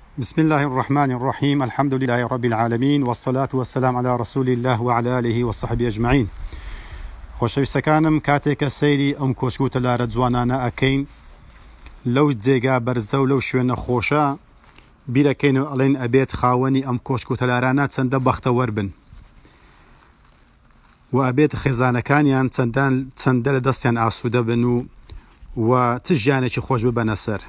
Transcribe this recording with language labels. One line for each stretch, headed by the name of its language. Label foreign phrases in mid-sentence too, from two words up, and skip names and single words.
Arabic: بسم الله الرحمن الرحيم. الحمد لله رب العالمين، والصلاة والسلام على رسول الله وعلى آله وصحبه أجمعين.
Central Kurdish: خۆشەویستەکانم کاتێکە سەیری ئەم کۆشک و تەلارە جوانانە ئەکەین لەو جێگا بەرزە و لەو شوێنە خۆشە بیرەکەین و ئەڵێن ئەبێت خاوەنی ئەم کۆشک و تەلارانە چەندە بەختەوەر بن و ئەبێت خێزانەکانیان چەندە لە دەستیان ئاسوودە بن و چ ژیانێکی خۆش ببەنە سەر.